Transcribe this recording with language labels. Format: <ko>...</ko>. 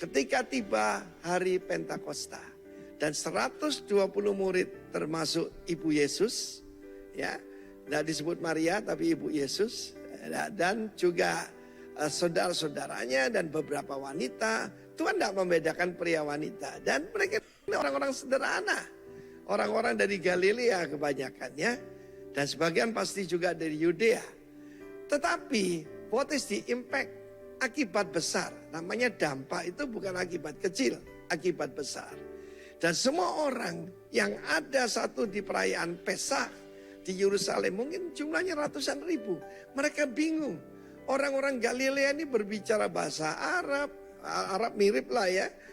<id>Ketika tiba hari Pentakosta dan 120 murid termasuk ibu Yesus, ya, tidak disebut Maria tapi ibu Yesus, dan juga saudara-saudaranya dan beberapa wanita. Tuhan tidak membedakan pria wanita, dan mereka orang-orang sederhana. Orang-orang dari Galilea kebanyakannya, dan sebagian pasti juga dari Yudea. Tetapi</id> <en>what is the impact?</en> <id>Akibat besar. Namanya dampak itu bukan akibat kecil, akibat besar. Dan semua orang yang ada satu di perayaan Pesach di Yerusalem, mungkin jumlahnya ratusan ribu. Mereka bingung. Orang-orang Galilea ini berbicara bahasa Arab, Arab mirip lah ya.</id>